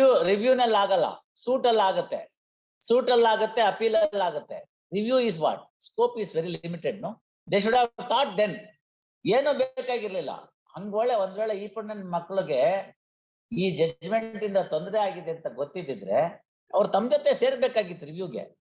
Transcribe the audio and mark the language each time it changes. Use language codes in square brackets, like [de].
[kn] Review ನಲ್ಲಿ ಆಗಲ್ಲ, suit ಅಲ್ಲಿ ಆಗುತ್ತೆ, ಅಪೀಲ್ ಅಲ್ಲಿ ಆಗುತ್ತೆ. [en] Review is what? Scope is very limited, no? They should have thought then. [kn] ಏನು ಬೇಕಾಗಿರ್ಲಿಲ್ಲ. ಹಂಗೊಳ್ಳೆ ಒಂದ್ ವೇಳೆ ಈಪಣ್ಣನ ಮಕ್ಳಿಗೆ ಈ ಜಡ್ಜ್ಮೆಂಟ್ ಇಂದ ತೊಂದರೆ ಆಗಿದೆ ಅಂತ ಗೊತ್ತಿದ್ರೆ ಅವ್ರು ತಮ್ಮ ಜೊತೆ ಸೇರ್ಬೇಕಾಗಿತ್ತು ರಿವ್ಯೂಗೆ.